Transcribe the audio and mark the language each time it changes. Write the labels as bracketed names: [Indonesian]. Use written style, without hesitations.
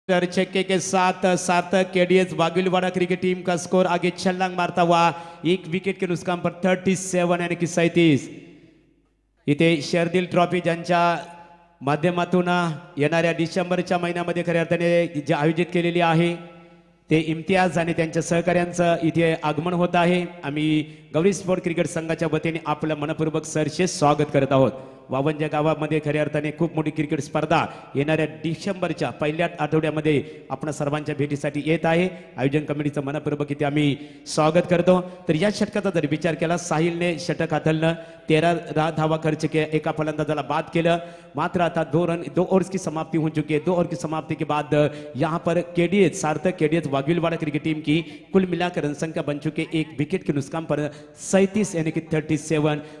[Hindi] छक्के के साथ सार्थक केडीएस वाघिलवाड़ा क्रिकेट टीम का स्कोर आगे छलांग मारता हुआ 1 विकेट के नुकसान पर 37 यानी की 37। [Marathi] इथे शर्दिल ट्रॉफी ज्यांच्या माध्यमातून येणाऱ्या डिसेंबरच्या महिन्यामध्ये खऱ्या अर्थाने जे आयोजित केलेली आहे ते इम्तियाज आणि त्यांच्या सहकार्यांचं इथे आगमन होत आहे। आम्ही गौरी स्पोर्ट क्रिकेट संघाच्या वतीने आपलं मनपूर्वक सरसे स्वागत करत आहोत। वावंजा गावामध्ये खऱ्या अर्थाने खूप मोठी क्रिकेट स्पर्धा येणाऱ्या डिसेंबरच्या पहिल्या आठवड्यामध्ये आपण सर्वांच्या भेटीसाठी येत आहे। आयोजन कमिटीचं मनपूर्वक इथे आम्ही स्वागत करतो। तर या षटकाचा जर विचार केला, साहिलने षटक हाताळलं, 13 धावा खर्च के एका फलंदाजाला बाद केलं। मात्र आता [Hindi] 2 ओवर्स की समाप्ति हो चुकी है। 2 ओवर की समाप्ति के बाद यहां पर केडीएस सार्थक केडीएस वाघिलवाड़ा क्रिकेट टीम की कुल मिलाकर रन संख्या बन चुके 1 विकेट के नुकसान पर 37 यानी कि 37।